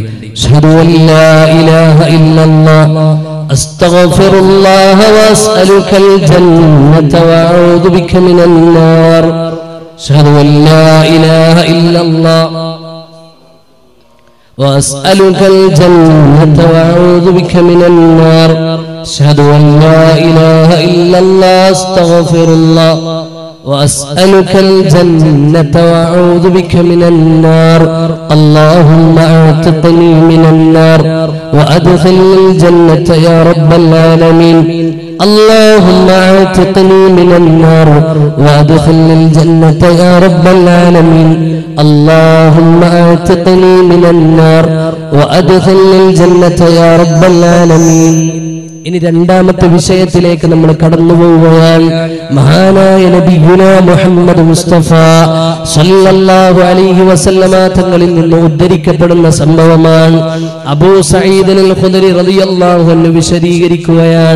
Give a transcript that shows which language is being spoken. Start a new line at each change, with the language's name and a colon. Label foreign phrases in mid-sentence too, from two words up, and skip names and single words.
Arabic: أشهد أن لا إله إلا الله أستغفر الله وأسألك الجنة وأعوذ بك من النار. أشهد أن لا إله إلا الله وأسألك الجنة وأعوذ بك من النار. أشهد أن لا إله إلا الله أستغفر الله وأسألك الجنة وأعوذ بك من النار. اللهم أعتقني من النار وأدخلني الجنة يا رب العالمين. اللهم أعتقني من النار وأدخلني الجنة يا رب العالمين. اللهم اعتقني من النار وادخلني الجنة يا رب العالمين.
Malayalam: ഇനി രണ്ടാമത്തെ വിഷയത്തിലേക്ക് നമ്മൾ കടന്നു പോവുകയാണ്. മഹാനായ നബിയുനാ മുഹമ്മദ് മുസ്തഫ
Arabic: صلى الله عليه وسلم
Malayalam: തങ്ങളിൽ നിന്ന് ഉദ്ധരിക്കപ്പെടുന്ന സംഭവമാണ്. അബൂ സഈദ് അൽ ഖുദരി
Arabic: رضي الله عنه
Malayalam: വിശദീകരിക്കുകയാണ്.